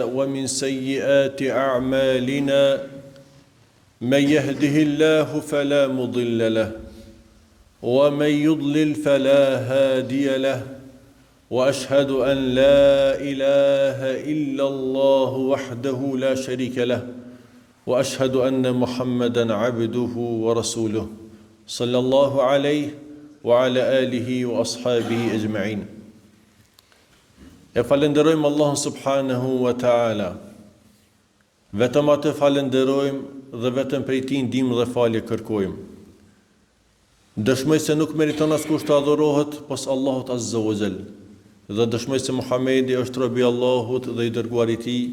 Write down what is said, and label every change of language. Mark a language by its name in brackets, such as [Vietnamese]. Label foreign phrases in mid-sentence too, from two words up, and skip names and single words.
[Arabic] ومن سيئات أعمالنا من يهده الله فلا مضل له ومن يضلل فلا هادي له وأشهد أن لا إله إلا الله وحده لا شريك له وأشهد أن محمدا عبده ورسوله صلى الله عليه وعلى آله وأصحابه أجمعين. [Albanian] E falenderojmë Allahun [Arabic] سبحانه وتعالى. [Albanian] Vetëm atë falenderojmë dhe vetëm prej tij ndihmë dhe falje kërkojmë. Dëshmoj se nuk meriton askush të adhurohet pos Allahut [Arabic] عز وجل. [Albanian] Dhe dëshmoj se Muhamedi është robi i Allahut dhe i dërguari i tij.